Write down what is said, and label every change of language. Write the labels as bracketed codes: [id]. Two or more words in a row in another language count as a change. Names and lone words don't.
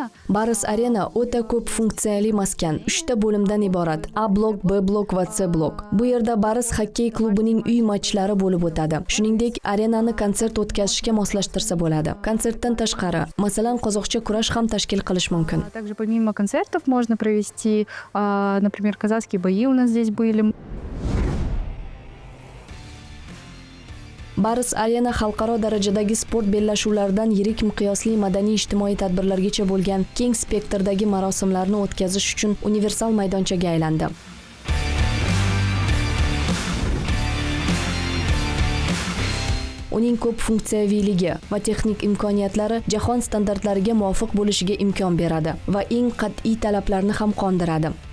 [uz] Baris Arena o'ta ko'p funksiyali maskan, 3 ta bo'limdan iborat: A blok, B blok va C blok. Bu yerda Baris xokkey klubining uy matchlari bo'lib o'tadi. Shuningdek, arenani konsert o'tkazishga moslashtirsa bo'ladi. Konsertdan tashqari, masalan, qozoqcha kurash ham tashkil qilish mumkin. [ru] Также помимо концертов можно провести, например, казахские бои у нас здесь были. [uz] Baris Arena xalqaro darajadagi sport bellashuvlaridan yirik miqyosli madaniy-ijtimoiy tadbirlargacha bo'lgan keng spektrdagi marosimlarni o'tkazish uchun universal maydonchaga aylandi. Uning ko'p funksiyaviyligi va texnik imkoniyatlari jahon standartlariga muvofiq bo'lishiga imkon beradi va eng qat'iy talablarni ham qondiradi.